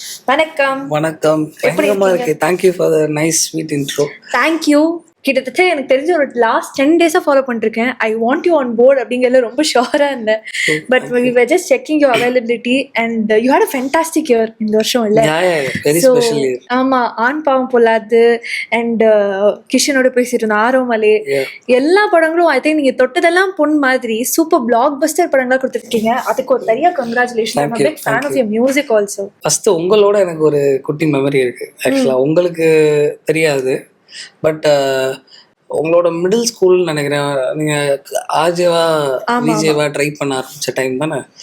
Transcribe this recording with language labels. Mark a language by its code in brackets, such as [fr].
[ta] வணக்கம். வணக்கம். பயங்கரமா இருக்கு. [en] Thank you for the nice sweet intro. Thank you. [ta] கிட்டத்தட்ட எனக்கு தெரிஞ்ச ஒரு லாஸ்ட் 10 days ஃபாலோ பண்ணிருக்கேன். [en] I want you on board [ta] அப்படிங்கிறதுல ரொம்ப ஷுவரா இருந்தேன். [en] but we were just checking your availability and you had a fantastic year [ta] இந்த வருஷம் இல்ல? [en] Very special year. [ta] ஆமா, ஆண் பாவம் பொல்லாது அண்ட் கிஷனோட பேசிட்டு இருந்த ஆரோமலே எல்லா படங்களும் [en] I think [ta] நீங்க தொட்டதெல்லாம் பொன் மாதிரி சூப்பர் பிளாக் பஸ்டர் படங்களா கொடுத்துருக்கீங்க. அதுக்கு ஒரு பெரிய congratulation. [en] I'm a big fan of your music also. [ta] First உங்களோட எனக்கு ஒரு குட்டி மெமரி இருக்கு. ஆக்சுவலா உங்களுக்கு தெரியாது, பட் உங்களோட மிடில் ஸ்கூல் நினைக்கிறேன், நீங்க ஆர்ஜேவா விஜேவா ட்ரை பண்ண ஆரம்பிச்ச டைம் தானே.